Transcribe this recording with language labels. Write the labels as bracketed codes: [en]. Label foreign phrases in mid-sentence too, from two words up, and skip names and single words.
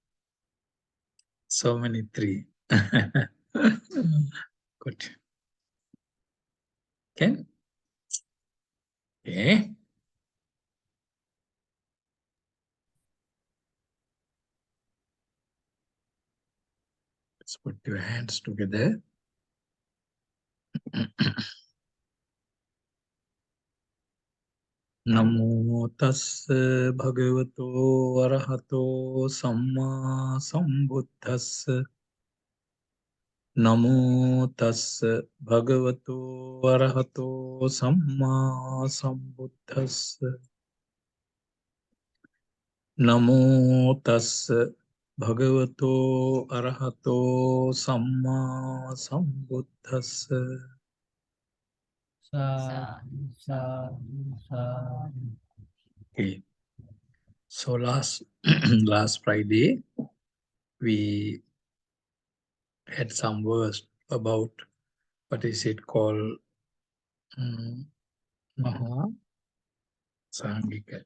[en] So many 3. Good. Okay. Okay. Let's put your hands together. [pi] Namo tassa bhagavato arahato samma sambuddhassa. Namo tassa bhagavato arahato samma sambuddhassa. Namo tassa bhagavato arahato samma sambuddhassa. [en] Okay. So last Friday we had some words about what is it called, MAHAA, SANGHIKA.